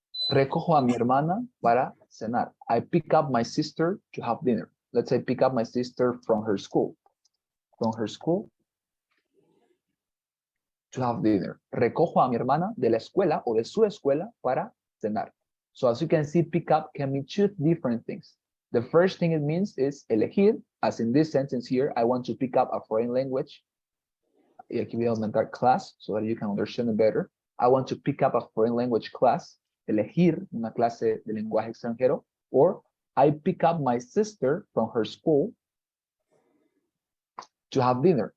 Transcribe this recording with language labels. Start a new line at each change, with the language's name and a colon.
Spanish: Recojo a mi hermana para cenar.
English: I pick up my sister to have dinner. Let's say pick up my sister from her school. From her school to have dinner.
Spanish: Recojo a mi hermana de la escuela o de su escuela para cenar.
English: So as you can see, pick up can mean two different things. The first thing it means is elegir, as in this sentence here, I want to pick up a foreign language.
Spanish: Y aquí voy a aumentar
English: class so that you can understand it better. I want to pick up a foreign language class.
Spanish: Elegir una clase de lenguaje extranjero.
English: Or I pick up my sister from her school to have dinner.